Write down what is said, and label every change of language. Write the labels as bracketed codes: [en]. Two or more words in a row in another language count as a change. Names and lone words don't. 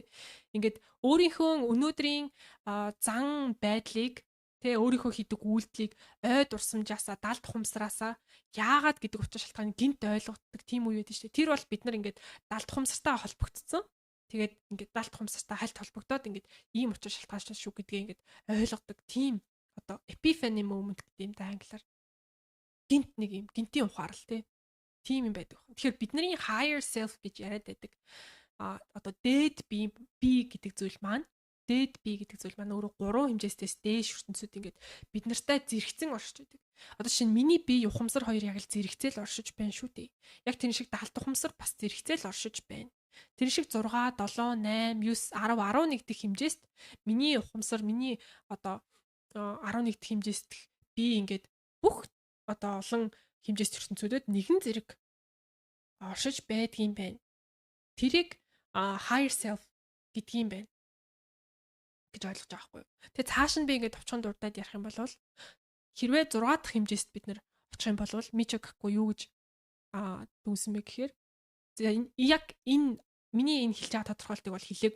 [mn] Ингээд өөрийнхөө өнөөдрийн зан байдлыг тэ өөрийнхөө хийдэг үйлдэлийг ой дурсамжаасаа далд ухамсараасаа яагаад гэдэг учир шалтгааныг гинт ойлгодог тийм үе байдаг шүү дээ. Тэр бол бид нар ингээд далд ухамсартай холбогдсон. Тэгээд ингээд далд ухамсартай хальт холбогдоод ингээд ийм учир шалтгаан шүү гэдгийг ингээд ойлгодог тийм одоо [en] epiphany moment [mn] гэдэг юм да англиар. Гинт нэг юм гинтийн ухаарл тийм юм байдаг. Тэгэхээр бидний [en] higher self [mn] гэж яриад байдаг. Одоо дээд би гэдэг зүйл маань дээд би гэдэг зүйл маань өөрөө 3 хэмжээстээс дээш ертөнцид ингээд бид нартай зэрэгцэн оршиж байдаг. Одоо шинэ миний бие ухамсар хоёр яг л зэрэгцээл оршиж байна шүү дээ. Яг тэр шиг далд ухамсар бас зэрэгцээл оршиж байна. Тэр шиг 6, 7, 8, 9, 10, 11 дэх хэмжээст миний ухамсар, миний одоо 11 дэх хэмжээст би ингээд бүх одоо олон хэмжээст ертөнцүүдэд нэгэн зэрэг оршиж байдгийм байна. Тэрийг [en] higher self [mn] гэдгийм байна гэж ойлгож байгаа байхгүй юу. Тэгээ цааш нь би ингээд товчхон дурдаад ярих юм бол хэрвээ 6 дахь хэмжээст бид нэр очих юм бол Мичо Каку юу гэж дүүсэн бэ гэхээр яг энэ миний энэ хэлж байгаа тодорхойлтыг бол хэлээгүй.